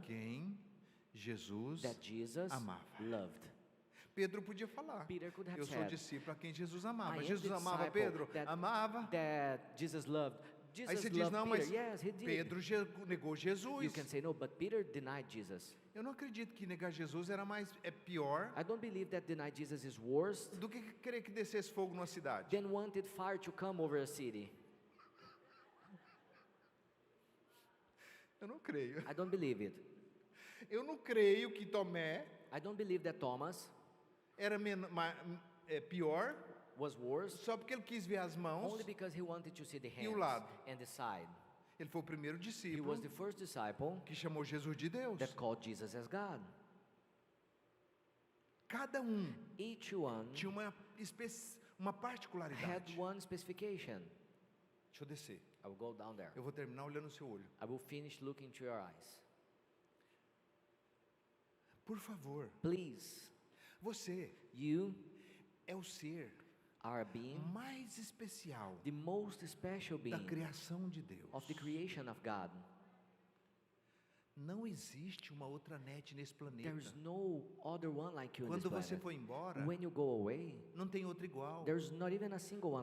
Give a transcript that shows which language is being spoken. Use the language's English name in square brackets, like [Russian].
[Portuguese] quem Jesus [English] that Jesus [Portuguese] amava. [English] loved. [Portuguese] Pedro podia falar. [English] Peter could have [Portuguese] Eu sou [English] said, [Portuguese] discípulo a quem Jesus [English] I [Portuguese] amava. [English] am [Portuguese] Jesus [English] the [Portuguese] amava [English] disciple [Portuguese] Pedro? [English] that- [Portuguese] Amava. [English] that Jesus loved. [Portuguese] Aí [English] Jesus [Portuguese] você diz, [English] loved [Portuguese] não, [English] Peter. [Portuguese] mas [English] Yes, he did. [Portuguese] Pedro negou [English] You [Portuguese] Jesus. [English] can say no, but Peter denied Jesus. [Portuguese] Eu não acredito que negar Jesus é pior [English] I don't believe that deny Jesus is worse [Portuguese] do que querer que descesse fogo numa cidade. [English] than wanted fire to come over a city. [Portuguese] Eu não creio. [English] I don't believe it. [Portuguese] Eu não creio que Tomé [English] I don't believe that Thomas [Portuguese] era pior [English] was worse [Portuguese] só porque ele quis ver as mãos. [English] only because he wanted to see the [Portuguese] E o [English] hands [Portuguese] lado? [English] and the side. [Portuguese] Ele foi o primeiro [English] He [Portuguese] discípulo [English] was the first disciple [Portuguese] que chamou Jesus de Deus. [English] that called Jesus as God. [Portuguese] Cada [English] Each one [Portuguese] tinha uma [English] had [Portuguese] particularidade. [English] one specification. [Portuguese] Deixa eu descer. [English] I will go down there. [Portuguese] Eu vou terminar olhando o seu olho. [English] I will finish looking to your eyes. [Portuguese] Por favor, [English] Please, [Portuguese] você [English] you [Portuguese] é o ser [English] are a being, [Portuguese] mais especial [English] the most special [Portuguese] da [English] being [Portuguese] criação de Deus. [English] of the creation of God. [Portuguese] Não existe uma outra net nesse planeta. [English] There's no other one like you in this [Portuguese] Quando você [English] planet. [Portuguese] for embora, [English] When you go away, [Portuguese] não tem outra igual. [English] there's not even a single one